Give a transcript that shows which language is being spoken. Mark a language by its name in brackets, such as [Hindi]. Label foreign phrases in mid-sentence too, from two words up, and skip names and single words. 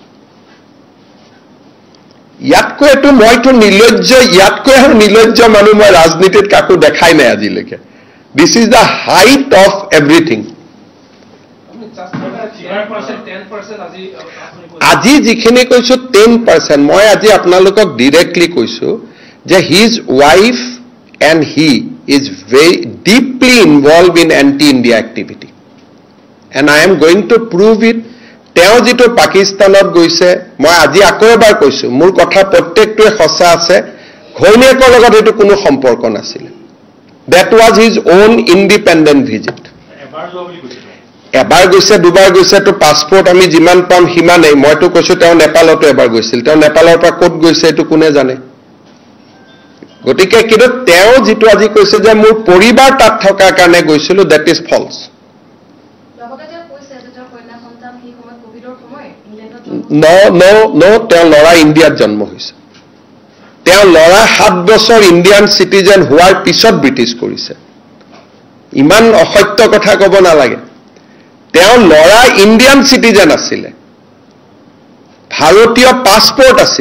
[Assamese] ইয়াতকৈ এটো মইতো নিলজ্জ ইয়াতকৈ আৰু নিলজ্জ মানুহ মই ৰাজনীতিত কাকো দেখাই নাই আজিলৈকে [English] this is the height of everything [Assamese] আজি যিখিনি কৈছো 10% মই আজি আপোনালোকক ডাইৰেক্টলি কৈছো যে [English] his wife and he is very deeply involve in anti India activity and I am going to prove it [Assamese] তেওঁ যেটো পাকিস্তানত গৈছে মই আজি আকৌ এবাৰ কৈছো মোৰ কথা প্ৰত্যেকটোৱে সঁচা আছে ঘৈণীয়েকৰ লগত এটো কোনো সম্পৰ্ক নাছিল [English] that was his own independent visit [Assamese] এবাৰ গৈছে দুবাৰ গৈছে তো পাসপোৰ্ট আমি যিমান পাম হিমানে মইতো কৈছো তেওঁ নেপালতো এবাৰ গৈছিল তেওঁ নেপালৰ পৰা ক'ত গৈছে এটো কোনে জানে গতিকে কিন্তু তেওঁ যেটো আজি কৈছে যে মোৰ পৰিবাৰ তাত থকা কাৰণে গৈছিল [English] that is false No, [Assamese] তেওঁ লৰা ইণ্ডিয়াত জন্ম হৈছে তেওঁ লৰা 7 বছৰ [English] Indian citizen [Assamese] হোৱাৰ পিছত ব্ৰিটিছ কৰিছে ইমান অসত্য কথা ক'ব নালাগে তেওঁ লৰা [English] Indian citizen [Assamese] আছিল ভাৰতীয় পাসপোৰ্ট আছিল